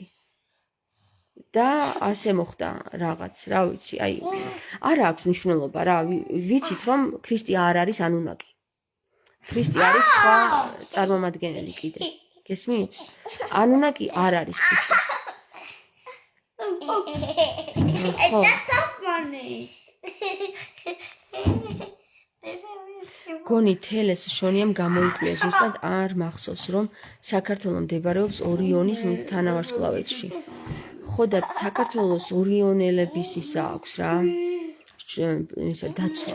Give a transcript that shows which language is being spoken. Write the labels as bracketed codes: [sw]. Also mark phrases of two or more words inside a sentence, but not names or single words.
[ka] და ასე მოხდა რაღაც, რა ვიცი, აი, არ აქვს მნიშვნელობა რა, ვიცით რომ ქრისტე არ არის ანუნაკი. ქრისტე არის სხვა წარმომადგენელი კიდე. გესმით? ანუნაკი არ არის ქრისტე. ხო. [de] Das darf man nicht. [ka] გონი თელეს შონიამ გამოიკვლია ზუსტად არ მახსოვს რომ საქართველო მდებარეობს ორიონის თანავარსკვლავედში. ხო და საქართველოს ორიონელების ისა აქვს რა. ისა დაცვა.